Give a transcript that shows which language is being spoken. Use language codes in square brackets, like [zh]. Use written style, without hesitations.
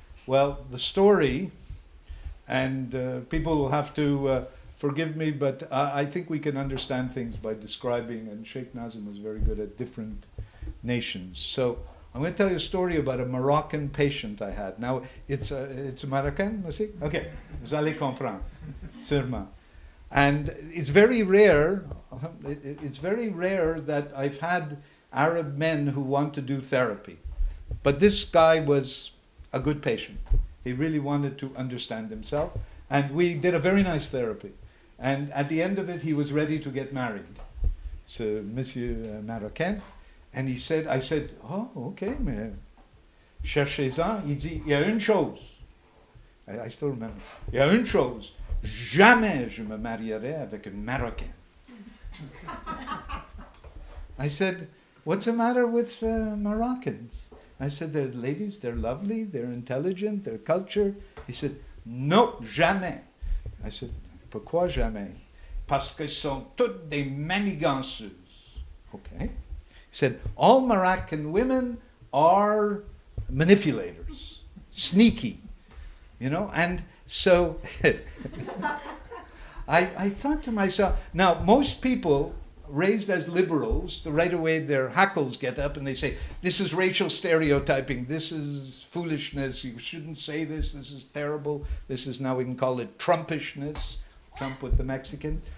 [en] Well, the story, and people will have to forgive me, but I think we can understand things by describing, and Sheikh Nazim was very good at different nations. So I'm going to tell you a story about a Moroccan patient I had. Now, it's a Moroccan, aussi? [fr] Okay, vous allez comprendre, sûrement. [en] And it's very rare that I've had Arab men who want to do therapy. But this guy was a good patient. He really wanted to understand himself. And we did a very nice therapy. And at the end of it, he was ready to get married. So, Monsieur Marocain. And I said, oh, okay, [fr] mais cherchez-en. Il dit, il y a une chose. [en] I still remember. [fr] Il y a une chose. Jamais je me marierai avec une Marocaine. [en] I said, what's the matter with Moroccans? I said, they're ladies, they're lovely, they're intelligent, they're cultured. He said, [fr] non, jamais. [en] I said, [fr] pourquoi jamais? Parce qu'elles sont toutes des maniganceuses. [en] Okay. He said, all Moroccan women are manipulators, sneaky, and so I thought to myself, now most people raised as liberals, right away their hackles get up and they say, this is racial stereotyping, this is foolishness, you shouldn't say this is terrible, this is, now we can call it Trumpishness, Trump with the Mexican.